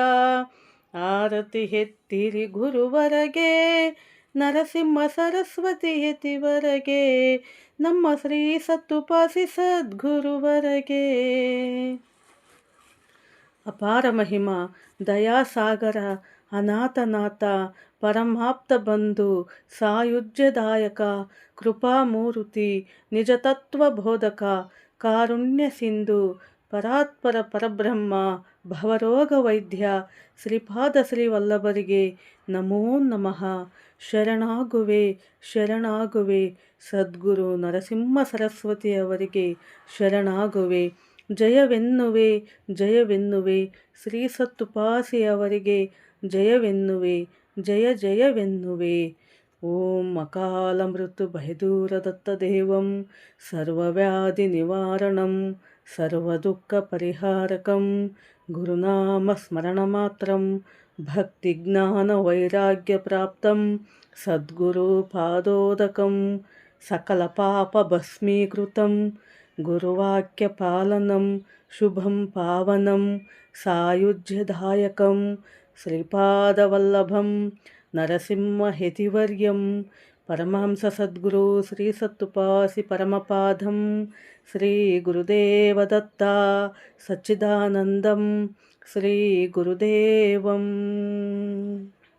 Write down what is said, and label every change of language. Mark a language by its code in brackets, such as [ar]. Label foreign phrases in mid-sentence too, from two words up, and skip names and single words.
[kn] ಆರತಿ ಎತ್ತಿರಿ ಗುರುವರಗೆ ನರಸಿಂಹ ಸರಸ್ವತಿ ಯತಿವರಗೆ ನಮ್ಮ ಶ್ರೀ ಸತ್ತುಪಾಸಿ ಸದ್ಗುರುವರಗೆ. ಅಪಾರ ಮಹಿಮ ದಯಾಸಾಗರ ಅನಾಥನಾಥ ಪರಮಾಪ್ತ ಬಂಧು ಸಾಯುಜ್ಯದಾಯಕ ಕೃಪಾಮೂರ್ತಿ ನಿಜತತ್ವ ಬೋಧಕ ಕಾರುಣ್ಯ ಸಿಂಧು ಪರಾತ್ಪರ ಪರಬ್ರಹ್ಮ ಭವರೋಗ ವೈದ್ಯ ಶ್ರೀಪಾದ ಶ್ರೀವಲ್ಲಭರಿಗೆ ನಮೋ ನಮಃ. ಶರಣಾಗುವೆ ಶರಣಾಗುವೆ ಸದ್ಗುರು ನರಸಿಂಹ ಸರಸ್ವತಿಯವರಿಗೆ ಶರಣಾಗುವೆ. ಜಯವೆನ್ನುವೆ ಜಯವೆನ್ನುವೆ ಶ್ರೀ ಸತ್ತುಪಾಸಿಯವರಿಗೆ ಜಯವೆನ್ನುವೆ ಜಯ ಜಯವೆನ್ನುವೆ. [sa] ಓಂ ಅಕಾಲ ಮೃತ್ಯು ಭಯದೂರ ದತ್ತದೇವಂ ಸರ್ವವ್ಯಾಧಿ ನಿವಾರಣಂ ಸರ್ವದುಃಖ ಪರಿಹಾರಕಂ ಗುರುನಾಮ ಸ್ಮರಣ ಮಾತ್ರಂ ಭಕ್ತಿ ಜ್ಞಾನ ವೈರಾಗ್ಯ ಪ್ರಾಪ್ತಂ సద్గురుపాదోదకం సకలపాపభస్మీకృతం గురువాక్యపాలనం శుభం పావనం సాయుజ్యదాయకం శ్రీపాదవల్లభం నరసింహయతివర్యం పరమహంస సద్గురు శ్రీ సత్తుపాసి పరమపాదం శ్రీ గురుదేవదత్త సచ్చిదానందం శ్రీ గురుదేవం.